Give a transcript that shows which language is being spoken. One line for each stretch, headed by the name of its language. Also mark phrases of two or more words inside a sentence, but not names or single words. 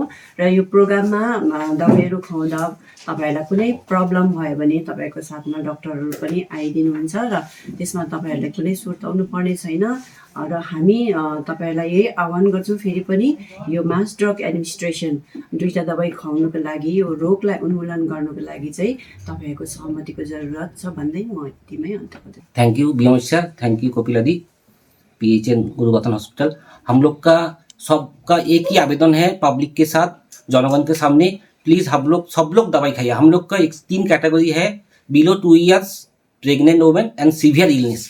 Nepali: र यो प्रोग्राममा दबाईहरू खुवाउँदा तपाईँहरूलाई कुनै प्रब्लम भयो भने तपाईँको साथमा डक्टरहरू पनि आइदिनुहुन्छ र त्यसमा तपाईँहरूलाई कुनै सुर्ताउनु पर्ने छैन। र हामी तपाईँहरूलाई यही आह्वान गर्छौँ फेरि पनि यो
English: mass drug administration
Nepali: 2टा दबाई खुवाउनुको लागि यो रोगलाई उन्मूलन गर्नुको लागि चाहिँ तपाईँहरूको सहमतिको जरुरत छ भन्दै म यतिमै अन्त गर्छु।
English: Thank you BMH sir, thank you Kopiladi, PHN Gurugatan hospital.
Hindi: हम लोग का सबका एक ही आवेदन है पब्लिक के साथ, जनगण के सामने, प्लीज हम लोग सब लोग दवाई खाइए। हम लोग का 3 कैटेगरी है,
English: below 2 years, pregnant women and severe illness.